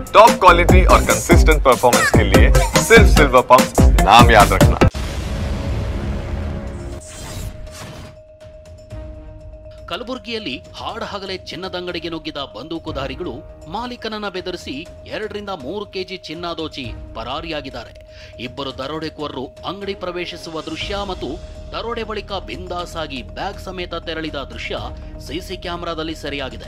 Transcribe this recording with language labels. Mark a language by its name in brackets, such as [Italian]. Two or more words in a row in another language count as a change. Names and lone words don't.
[English] top quality [Hindi] और [English] consistent performance [Hindi] के लिए सिर्फ सिल्वर पंप नाम याद रखना। [Kannada] ಕಲಬುರಗಿಯಲ್ಲಿ ಹಾಡಹಗಲೇ ಚಿನ್ನದಂಗಡಿಗೆ ನುಗ್ಗಿದ ಬಂದೂಕುಧಾರಿಗಳು ಮಾಲೀಕನನ್ನ ಬೆದರಿಸಿ 2-3 ಕೆಜಿ ಚಿನ್ನ ದೋಚಿ ಪರಾರಿಯಾಗಿದ್ದಾರೆ. ಇಬ್ಬರು ದರೋಡೆಕೋರರು ಅಂಗಡಿ ಪ್ರವೇಶಿಸುವ ದೃಶ್ಯ ಮತ್ತು ದರೋಡೆ ಬಳಿಕ ಬಿಂದಾಸ್ ಆಗಿ ಬ್ಯಾಗ್ ಸಮೇತ ತೆರಳಿದ ದೃಶ್ಯ [English] CC cameraದಲ್ಲಿ [Kannada] ಸೆರೆಯಾಗಿದೆ.